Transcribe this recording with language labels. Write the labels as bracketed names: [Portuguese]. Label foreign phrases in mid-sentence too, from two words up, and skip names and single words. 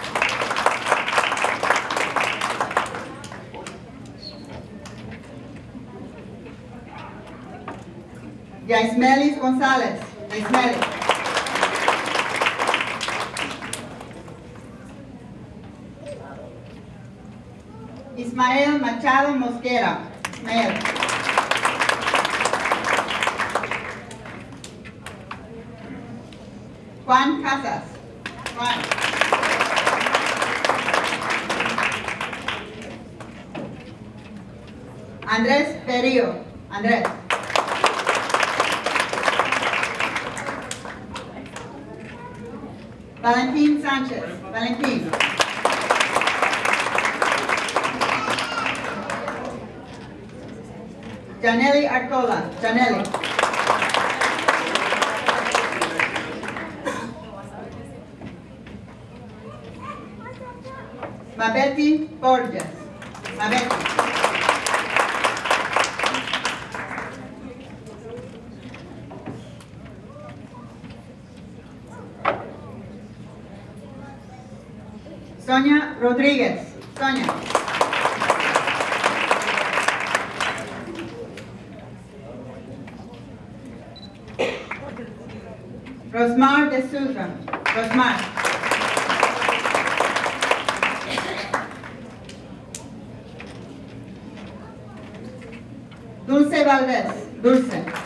[Spanish] Yaismelis González. Yaismelis. Ismael Machado Mosquera. Ismael. Juan Casas. Juan. Andrés Perillo. Andrés. Valentín Sánchez. Valentín. Janelli Arcola. Janelli. Mabeti Borges. Mabeti. Sonia Rodríguez. Sonia. Rosmar de Souza. Rosmar. Dulce Valdez. Dulce.